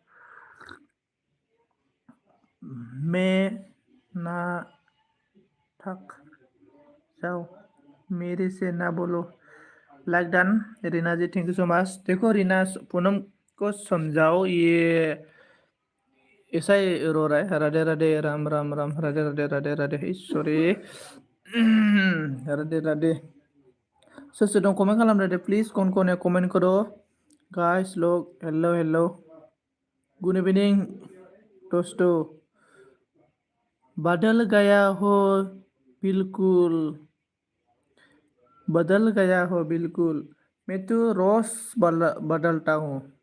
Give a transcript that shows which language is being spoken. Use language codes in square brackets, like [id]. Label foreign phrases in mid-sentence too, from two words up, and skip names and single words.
[hi] मैं ना थक जाओ, मेरे से ना बोलो। [en] like done [hi] रीना जी, [en] thank you so much. [hi] देखो रीना, पूनम को समझाओ, ये ऐसा ही रो रहा है। राधे राधे, राम राम राम, राधे राधे राधे राधे, सॉरी। [brx] राधे राधे। सोर सोर दं कमेंट खालामदो दे प्लिज, [hi] कौन है कमेंट करो गाइस लोग। [en] hello good evening दोस्तों। [hi] बदल गया हो बिल्कुल, बदल गया हो बिल्कुल, मैं तो रोज बदलता हूँ।